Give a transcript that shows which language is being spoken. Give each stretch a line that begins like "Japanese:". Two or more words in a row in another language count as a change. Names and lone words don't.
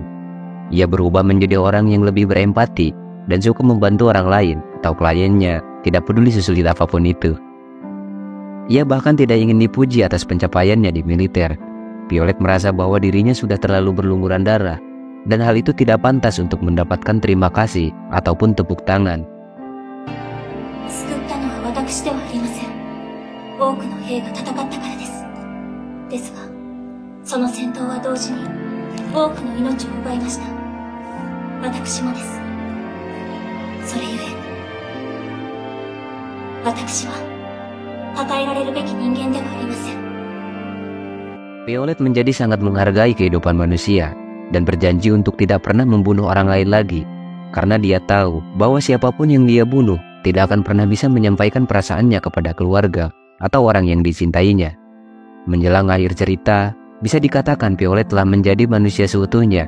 Indonesian: Ia berubah menjadi orang yang lebih berempati dan suka membantu orang lain atau kliennya, tidak peduli sesulit apapun itu. Ia bahkan tidak ingin dipuji atas pencapaiannya di militer. Violet merasa bahwa dirinya sudah terlalu berlumuran darah, dan hal itu tidak pantas untuk mendapatkan terima kasih ataupun tepuk tangan.
Japanese: 救ったのは私ではありません。多くの兵が戦ったからです。ですが、その戦闘は同時に多くの命を奪いました。私もです。それゆえ、私は称えられるべき人間ではありません。
Indonesian: Violet menjadi sangat menghargai kehidupan manusia dan berjanji untuk tidak pernah membunuh orang lain lagi, karena dia tahu bahwa siapapun yang dia bunuh tidak akan pernah bisa menyampaikan perasaannya kepada keluarga atau orang yang dicintainya. Menjelang akhir cerita, bisa dikatakan Violet telah menjadi manusia seutuhnya.